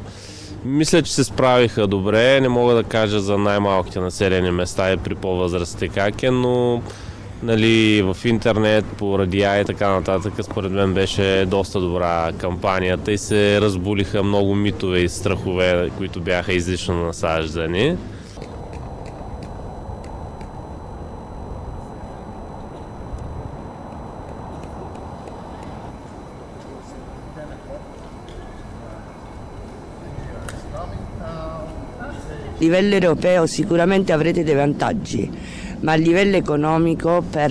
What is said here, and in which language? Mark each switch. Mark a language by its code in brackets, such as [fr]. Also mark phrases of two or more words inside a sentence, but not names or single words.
[bg] Мисля, че се справиха добре, не мога да кажа за най-малките населени места и при по-възрастите как е, но в интернет, по радиа и така нататък, според мен беше доста добра кампанията и се разбулиха много митове и страхове, които бяха излишно насаждани. [it] A livello europeo sicuramente avrete dei vantaggi, ma a livello economico per